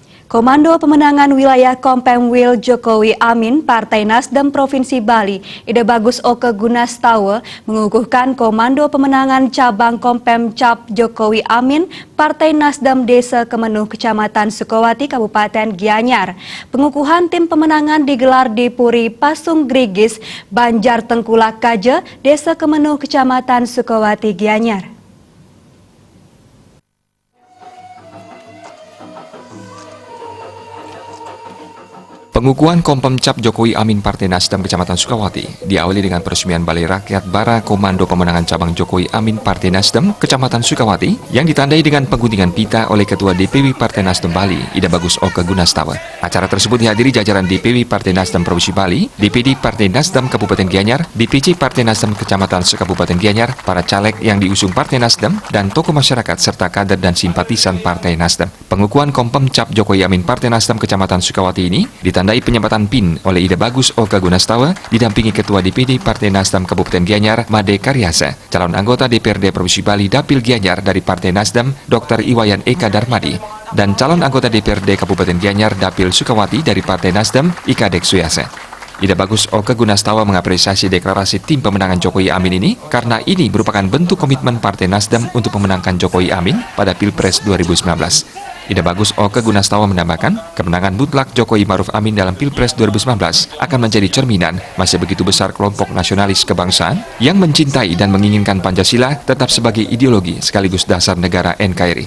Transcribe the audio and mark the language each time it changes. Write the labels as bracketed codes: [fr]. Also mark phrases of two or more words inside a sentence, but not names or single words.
[id] Komando Pemenangan Wilayah Kompemwil Jokowi Amin Partai Nasdem Provinsi Bali, Ida Bagus Oke Gunastawa mengukuhkan Komando Pemenangan Cabang Kompem Cap Jokowi Amin Partai Nasdem Desa Kemenuh Kecamatan Sukawati Kabupaten Gianyar. Pengukuhan tim pemenangan digelar di Puri Pasung Grigis, Banjar Tengkulak Kaje, Desa Kemenuh Kecamatan Sukawati Gianyar. Pengukuhan Kompem Cap Jokowi Amin Partai Nasdem Kecamatan Sukawati diawali dengan peresmian Balai Rakyat Bara Komando Pemenangan Cabang Jokowi Amin Partai Nasdem Kecamatan Sukawati yang ditandai dengan pengguntingan pita oleh Ketua DPW Partai Nasdem Bali, Ida Bagus Oke Gunastawa. Acara tersebut dihadiri jajaran DPW Partai Nasdem Provinsi Bali, DPD Partai Nasdem Kabupaten Gianyar, DPC Partai Nasdem Kecamatan Sekabupaten Gianyar, para caleg yang diusung Partai Nasdem, dan tokoh masyarakat serta kader dan simpatisan Partai Nasdem. Pengukuhan Kompem Cap Jokowi Amin Partai Nasdem Kecamatan Sukawati ini ditandai penyempatan PIN oleh Ida Bagus Oke Gunastawa didampingi Ketua DPD Partai Nasdem Kabupaten Gianyar Made Karyasa, calon anggota DPRD Provinsi Bali Dapil Gianyar dari Partai Nasdem Dr. Iwayan Eka Darmadi, dan calon anggota DPRD Kabupaten Gianyar Dapil Sukawati dari Partai Nasdem Ika Deksuyasa. Ida Bagus Oke Gunastawa mengapresiasi deklarasi tim pemenangan Jokowi Amin ini karena ini merupakan bentuk komitmen Partai Nasdem untuk memenangkan Jokowi Amin pada Pilpres 2019. Ida Bagus Oke Gunastawa menambahkan, kemenangan mutlak Jokowi Maruf Amin dalam Pilpres 2019 akan menjadi cerminan masih begitu besar kelompok nasionalis kebangsaan yang mencintai dan menginginkan Pancasila tetap sebagai ideologi sekaligus dasar negara NKRI.